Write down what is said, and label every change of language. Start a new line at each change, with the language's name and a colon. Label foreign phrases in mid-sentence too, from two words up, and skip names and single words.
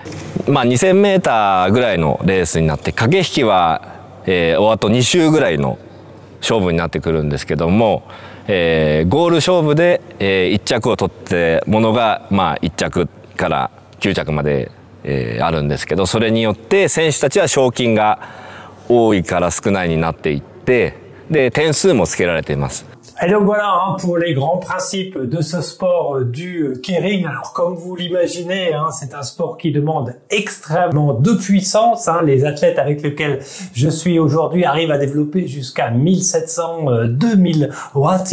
Japanese: まあ 2000m ぐらいのレースになって、駆け引きは、終わっと2周ぐらいの勝負になってくるんですけども、ゴール勝負で、1着を取ってものが、まあ、1着から9着まで、あるんですけど、それによって選手たちは賞金が多いから少ないになっていって、で点数もつけられています。
French: Et donc voilà pour les grands principes de ce sport du Keirin. Alors comme vous l'imaginez, c'est un sport qui demande extrêmement de puissance. Les athlètes avec lesquels je suis aujourd'hui arrivent à développer jusqu'à 1700-2000 watts.